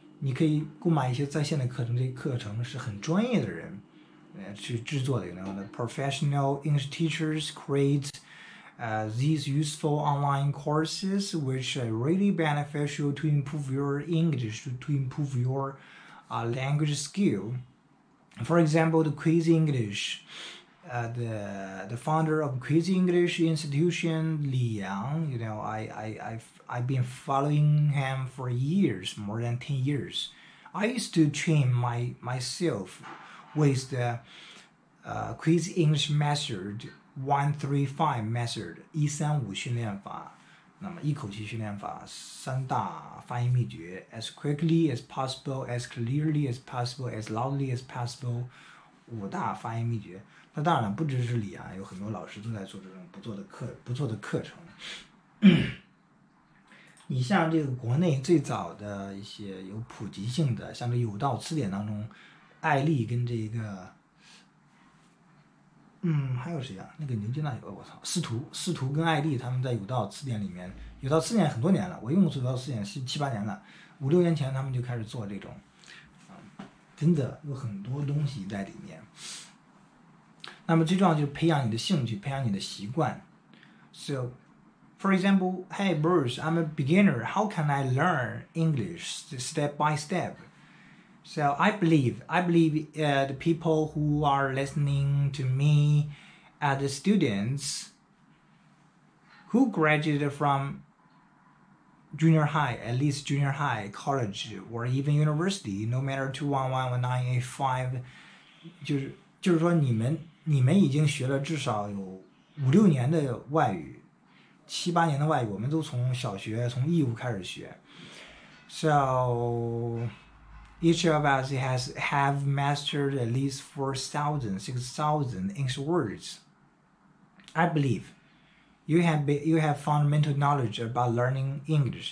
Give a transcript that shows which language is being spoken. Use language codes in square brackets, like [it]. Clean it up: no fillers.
[zh] 你可以购买一些在线的课程，这些课程是很专业的人去制作的。 [en] The professional English teachers create these useful online courses which are really beneficial to improve your English, to improve your language skill. For example, the Quiz English, the founder of Quiz English Institution, Li Yang, I've been following him for years, more than 10 years. I used to train myself with the Quiz English method, 135 method, [zh] 135训练法。那么一口气训练法，三大发音秘诀 [en] as quickly as possible, [zh] as clearly as possible, as loudly as possible， 五大发音秘诀。那当然了，不只是李啊，有很多老师都在做这种不错的课程。你像这个国内最早的一些有普及性的，像这有道词典当中，艾丽跟这个，还有谁啊？那个牛津大学，我操，司徒跟艾丽他们在有道词典里面，有道词典很多年了，我用过有道词典是7、8年了，5、6年前他们就开始做这种，真的有很多东西在里面。那么最重要就是培养你的兴趣，培养你的习惯。 [en] So, for example, hey Bruce, I'm a beginner. How can I learn English step by step? So I believe the people who are listening to me are the students who graduated from junior high, at least junior high, college, or even university, no matter 211, 1985. [zh] 就是说你们已经学了至少有5、6年的外语，7、8年的外语，我们都从小学从义务开始学。 [en] So each of us have mastered at least 4,000, 6,000 English words. I believe you have fundamental knowledge about learning English.